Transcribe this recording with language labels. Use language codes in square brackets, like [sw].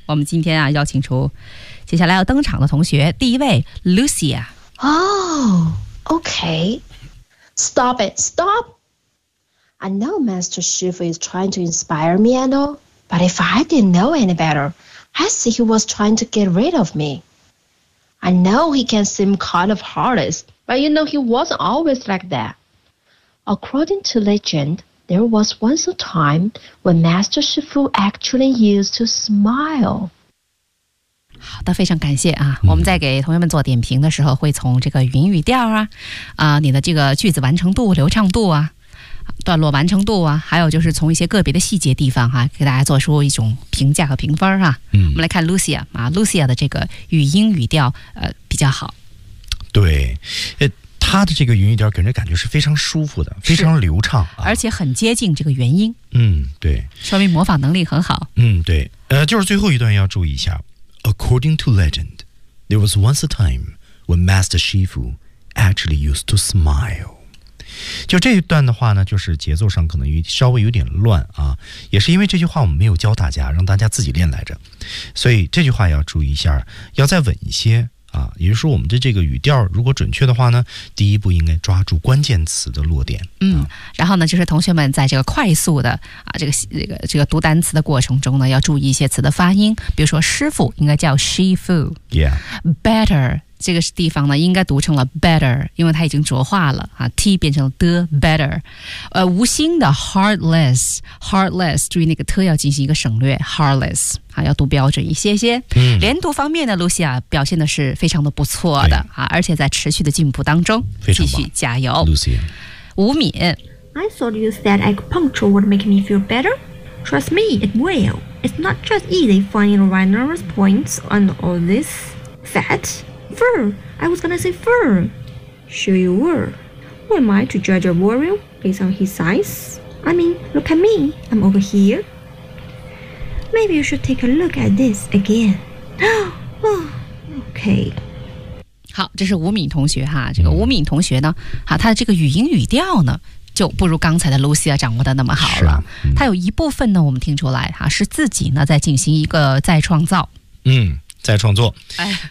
[zh] 我们今天啊，邀请出接下来要登场的同学，第一位 Lucia. [en] Oh, okay. Stop it, stop. I know Master Shifu is trying to inspire me and all, but if I didn't know any better, I'd say he was trying to get rid of me. I know he can seem kind of heartless, but you know he wasn't always like that. According to legend, there was once a time when Master Shifu actually used to smile. [zh] 好的，非常感谢啊！我们在给同学们做点评的时候，会从这个云语调啊，你的这个句子完成度、流畅度啊。段落完成度啊，还有就是从一些个别的细节地方哈、啊，给大家做出一种评价和评分哈、啊。嗯，我们来看 Lucia 啊 ，Lucia 的这个语音语调比较好。对，他的这个语音语调给人感觉是非常舒服的，非常流畅、啊，而且很接近这个原音。嗯，对，说明模仿能力很好。嗯，对，就是最后一段要注意一下。 [en] According to legend, there was once a time when Master Shifu actually used to smile. [zh] 就这一段的话呢，就是节奏上可能稍微有点乱啊，也是因为这句话我们没有教大家，让大家自己练来着，所以这句话要注意一下，要再稳一些，啊，也就是说我们的这个语调如果准确的话呢，第一步应该抓住关键词的落点。嗯，然后呢，就是同学们在这个快速的啊这个读单词的过程中呢，要注意一些词的发音，比如说师傅应该叫 shifu， [en] yeah， [zh] better。 这个地方呢应该读成了 better， 因为它已经浊化了啊， T 变成了 the better， 无心的 heartless， 注意那个 t 要进行一个省略， heartless 啊，要读标准一些些。嗯，连读方面呢，露西亚表现的是非常的不错的啊，而且在持续的进步当中，非常继续加油。露西亚，吴敏， [en] I thought you said acupuncture would make me feel better. Trust me, it will. It's not just easy finding right nervous points on all this fat. Fur, I was gonna say fur. Sure you were. Who am I to judge a warrior based on his size? I mean, look at me, I'm over here. Maybe you should take a look at this again. Okay. [zh] 好，这是吴敏同学哈，这个吴敏同学呢，哈，他的这个语音语调呢，就不如刚才的 Lucia 掌握的那么好了。是啊，嗯，他有一部分呢，我们听出来哈，是自己呢在进行一个再创造。嗯。在创作，哎，